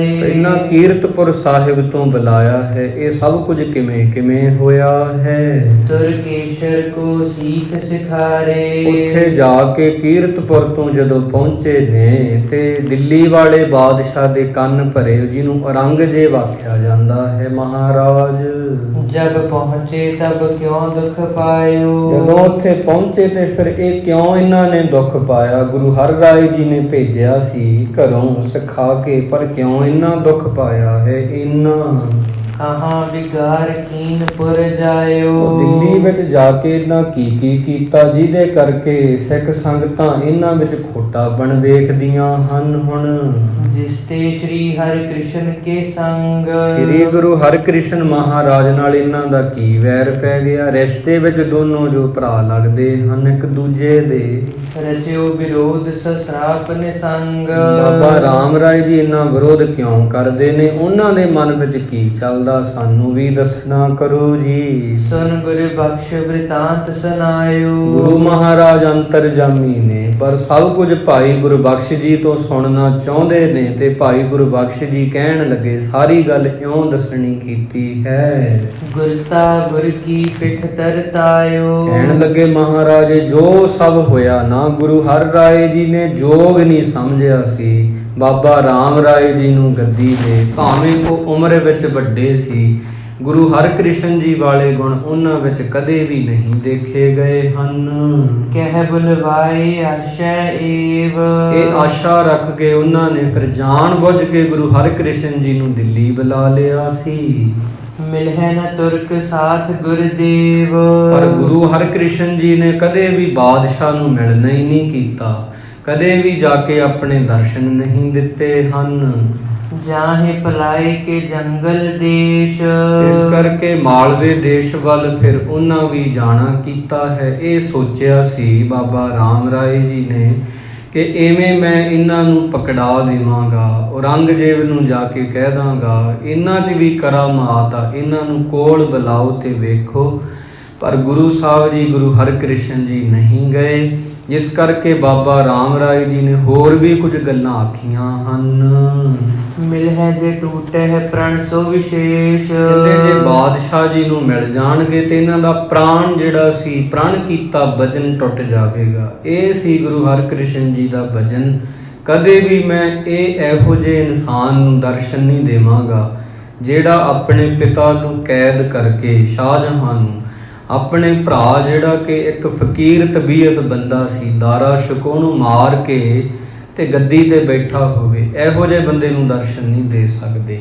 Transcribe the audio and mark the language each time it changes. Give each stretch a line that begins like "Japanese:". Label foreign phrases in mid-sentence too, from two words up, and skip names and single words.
Punjabi: ਇਹਨਾਂ ਕੀਰਤਪੁਰ ਸਾਹਿਬ ਤੋਂ ਬੁਲਾਇਆ ਹੈ, ਇਹ ਸਭ ਕੁਝ ਕਿਵੇਂ ਕਿਵੇਂ ਹੋਇਆ ਹੈ।
Braj: ਤੁਰਕੇਸ਼ਰ ਕੋ ਸੀਖ ਸਿਖਾਰੇ।
Punjabi: ਉੱਥੇ ਜਾ ਕੇ ਕੀਰਤਪੁਰ ਤੋਂ ਜਦੋਂ ਪਹੁੰਚੇ ਨੇ ਤੇ ਦਿੱਲੀ ਵਾਲੇ ਬਾਦਸ਼ਾਹ ਦੇ ਕੰਨ ਭਰੇ, ਜਿਹਨੂੰ ਔਰੰਗਜ਼ੇਬ ਆਖਿਆ ਜਾਂਦਾ ਹੈ। ਹੈ ਮਹਾਰਾਜ।
Braj: जब पहुँचे तब क्यों दुख पायो।
Punjabi: ਜਦੋਂ ਉੱਥੇ ਪਹੁੰਚੇ ਤੇ ਫਿਰ ਇਹ ਕਿਉਂ ਇਹਨਾਂ ਨੇ ਦੁੱਖ ਪਾਇਆ। ਗੁਰੂ ਹਰਿਰਾਏ ਜੀ ਨੇ ਭੇਜਿਆ ਸੀ ਘਰੋਂ ਸਿਖਾ ਕੇ, ਪਰ ਕਿਉਂ ਇੰਨਾ ਦੁੱਖ ਪਾਇਆ ਹੈ ਇੰਨਾ।
Braj: कहाँ विगार कीनपुर जायो।
Punjabi: ਦਿੱਲੀ ਵਿੱਚ ਜਾ ਕੇ ਇਹਨਾਂ ਕੀ ਕੀਤਾ ਜਿਹਦੇ ਕਰਕੇ ਸਿੱਖ ਸੰਗਤਾਂ ਇਹਨਾਂ ਵਿੱਚ ਖੋਟਾਪਣ ਵੇਖਦੀਆਂ ਹਨ ਹੁਣ।
Braj: जिसते श्री हरि कृष्ण के संग।
Punjabi: ਸ੍ਰੀ ਗੁਰੂ ਹਰਿਕ੍ਰਿਸ਼ਨ ਮਹਾਰਾਜ ਨਾਲ ਇਹਨਾਂ ਦਾ ਕੀ ਵੈਰ ਪੈ ਗਿਆ। ਰਿਸ਼ਤੇ ਵਿੱਚ ਦੋਨੋਂ ਜੋ ਭਰਾ ਲੱਗਦੇ ਹਨ ਇੱਕ ਦੂਜੇ ਦੇ।
Braj: रचयो विरोध ससराप निसंग।
Punjabi: ਬਾਬਾ ਰਾਮ ਰਾਏ ਜੀ ਇਹਨਾਂ ਵਿਰੋਧ ਕਿਉਂ ਕਰਦੇ ਨੇ, ਉਹਨਾਂ ਦੇ ਮਨ ਵਿੱਚ ਕੀ ਚੱਲਦਾ ਸਾਨੂੰ ਵੀ ਦੱਸਣਾ ਕਰੋ ਜੀ।
Braj: सुन गुरु बख्श वृतांत सुनायो।
Punjabi: ਗੁਰੂ ਮਹਾਰਾਜ ਅੰਤਰਜਾਮੀ ਨੇ, ਪਰ ਸਭ ਕੁਝ ਭਾਈ ਗੁਰਬਖਸ਼ ਜੀ ਤੋਂ ਸੁਣਨਾ ਚਾਹੁੰਦੇ ਨੇ ਤੇ ਭਾਈ ਗੁਰਬਖਸ਼ ਜੀ ਕਹਿਣ ਲੱਗੇ ਸਾਰੀ ਗੱਲ ਇਉਂ ਦੱਸਣੀ ਕੀਤੀ ਹੈ।
Braj: गुरता गुर की पिठ तरतायो।
Punjabi: ਕਹਿਣ ਲੱਗੇ ਮਹਾਰਾਜ ਜੋ ਸਭ ਹੋਇਆ ਨਾ ਗੁਰੂ ਹਰਿਰਾਏ ਜੀ ਨੇ ਜੋਗ ਨਹੀਂ ਸਮਝਿਆ ਸੀ। ਬਾਬਾ ਰਾਮ ਰਾਏ ਜੀ ਨੂੰ ਗੱਦੀ ਦੇ, ਭਾਵੇਂ ਉਹ ਉਮਰ ਵਿੱਚ ਵੱਡੇ ਸੀ, ਗੁਰੂ ਹਰਿਕ੍ਰਿਸ਼ਨ ਜੀ ਵਾਲੇ ਗੁਣ ਉਹਨਾਂ ਵਿੱਚ ਕਦੇ ਵੀ ਨਹੀਂ ਦੇਖੇ ਗਏ ਹਨ।
Braj: कह बुलवाए आशय एव।
Punjabi: ਇਹ ਆਸ਼ਾ ਰੱਖ ਕੇ ਉਹਨਾਂ ਨੇ ਫਿਰ ਜਾਣ ਬੁੱਝ ਕੇ ਗੁਰੂ ਹਰਿਕ੍ਰਿਸ਼ਨ ਜੀ ਨੂੰ ਦਿੱਲੀ ਬੁਲਾ ਲਿਆ ਸੀ।
Braj: मिलह न तुर्क साथ गुरुदेव।
Punjabi: ਪਰ ਗੁਰੂ ਹਰਿਕ੍ਰਿਸ਼ਨ ਜੀ ਨੇ ਕਦੇ ਵੀ ਬਾਦਸ਼ਾਹ ਨੂੰ ਮਿਲਣਾ ਹੀ ਨਹੀਂ ਕੀਤਾ, ਕਦੇ ਵੀ ਜਾ ਕੇ ਆਪਣੇ ਦਰਸ਼ਨ ਨਹੀਂ ਦਿੱਤੇ ਹਨ।
Braj: जाहे पलाए के जंगल देश।
Punjabi: ਇਸ ਕਰਕੇ ਮਾਲਵੇ ਦੇਸ਼ ਵੱਲ ਫਿਰ ਉਹਨਾਂ ਵੀ ਜਾਣਾ ਕੀਤਾ ਹੈ। ਇਹ ਸੋਚਿਆ ਸੀ ਬਾਬਾ ਰਾਮ ਰਾਏ ਜੀ ਨੇ ਕਿ ਐਵੇਂ ਮੈਂ ਇਹਨਾਂ ਨੂੰ ਪਕੜਾ ਦੇਵਾਂਗਾ, ਔਰੰਗਜ਼ੇਬ ਨੂੰ ਜਾ ਕੇ ਕਹਿ ਦਾਂਗਾ ਇਹਨਾਂ 'ਚ ਵੀ ਕਰਾਮਾਤ ਆ, ਇਹਨਾਂ ਨੂੰ ਕੋਲ ਬੁਲਾਓ ਤੇ ਵੇਖੋ। ਪਰ ਗੁਰੂ ਸਾਹਿਬ ਜੀ ਗੁਰੂ ਹਰਿਕ੍ਰਿਸ਼ਨ ਜੀ ਨਹੀਂ ਗਏ, ਜਿਸ ਕਰਕੇ ਬਾਬਾ ਰਾਮ ਰਾਏ ਜੀ ਨੇ ਹੋਰ ਵੀ ਕੁਝ ਗੱਲਾਂ ਆਖੀਆਂ ਹਨ।
Braj: मिलह जे टूटे है प्रण सो विशेष।
Punjabi: ਕਹਿੰਦੇ ਜੇ ਬਾਦਸ਼ਾਹ ਜੀ ਨੂੰ ਮਿਲ ਜਾਣਗੇ ਤੇ ਇਹਨਾਂ ਦਾ ਪ੍ਰਾਣ ਜਿਹੜਾ ਸੀ, ਪ੍ਰਣ ਕੀਤਾ ਵਚਨ ਟੁੱਟ ਜਾਵੇਗਾ। ਇਹ ਸੀ ਗੁਰੂ ਹਰਿਕ੍ਰਿਸ਼ਨ ਜੀ ਦਾ ਵਚਨ, ਕਦੇ ਵੀ ਮੈਂ ਇਹ ਇਹੋ ਜਿਹੇ ਇਨਸਾਨ ਨੂੰ ਦਰਸ਼ਨ ਨਹੀਂ ਦੇਵਾਂਗਾ ਜਿਹੜਾ ਆਪਣੇ ਪਿਤਾ ਨੂੰ ਕੈਦ ਕਰਕੇ, ਸ਼ਾਹਜਹਾਨ ਨੂੰ, ਆਪਣੇ ਭਰਾ ਜਿਹੜਾ ਕਿ ਇੱਕ ਫਕੀਰ ਤਬੀਅਤ ਬੰਦਾ ਸੀ, ਦਾਰਾ ਸ਼ਿਕੋ ਨੂੰ ਮਾਰ ਕੇ ਤੇ ਗੱਦੀ ਤੇ ਬੈਠਾ ਹੋਵੇ, ਇਹੋ ਜਿਹੇ ਬੰਦੇ ਨੂੰ ਦਰਸ਼ਨ ਨਹੀਂ ਦੇ ਸਕਦੇ।